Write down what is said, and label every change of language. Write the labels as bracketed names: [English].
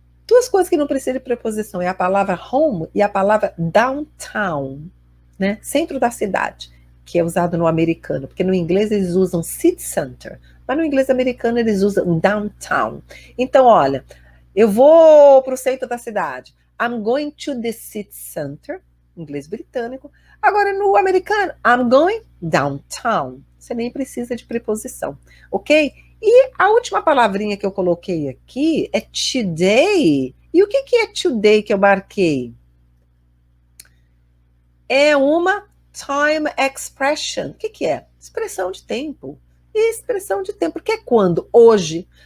[Portuguese] Duas coisas que não precisam de preposição é a palavra home e a palavra downtown, né? Centro da cidade, que é usado no americano, porque no inglês eles usam city center, mas no inglês americano eles usam downtown. Então, olha, eu vou para o centro da cidade. [English] I'm going to the city center, [Portuguese] inglês britânico. Agora, no americano, [English] I'm going downtown. [Portuguese] Você nem precisa de preposição, ok? E a última palavrinha que eu coloquei aqui é today. E o que é today que eu marquei? É uma time expression. O que é? Expressão de tempo. Expressão de tempo. Porque é quando? Hoje.